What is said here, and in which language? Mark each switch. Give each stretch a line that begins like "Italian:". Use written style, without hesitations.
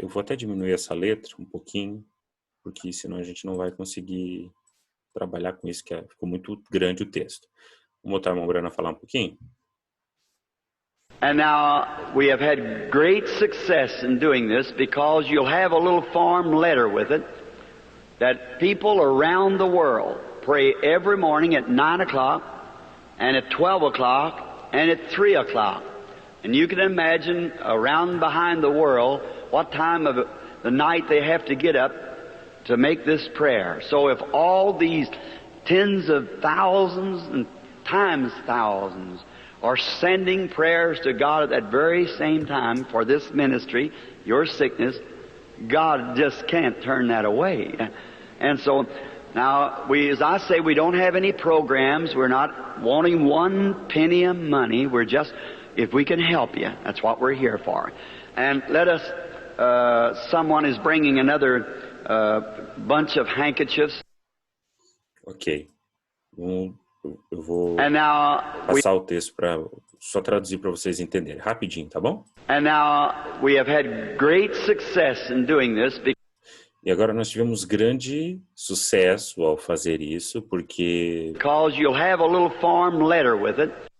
Portuguese: Eu vou até diminuir essa letra um pouquinho, porque senão a gente não vai conseguir trabalhar com isso, que ficou muito grande o texto. Vamos botar a Mombrana falar um pouquinho?
English: And now we have had great success in doing this because you'll have a little form letter with it that people around the world pray every morning at 9 o'clock and at 12 o'clock and at 3 o'clock. And you can imagine around behind the world what time of the night they have to get up to make this prayer. So if all these tens of thousands and times thousands or sending prayers to God at that very same time for this ministry, your sickness, God just can't turn that away. And so now, as I say, we don't have any programs. We're not wanting one penny of money. We're just, if we can help you, that's what we're here for. And let us, someone is bringing another bunch of handkerchiefs. Ok.
Portuguese: Eu vou passar o texto para só traduzir para vocês entenderem. Rapidinho, tá bom?
English: And now we have had great success in doing this.
Portuguese: E agora nós tivemos grande sucesso ao fazer isso, porque
English: You'll have a little form letter with it.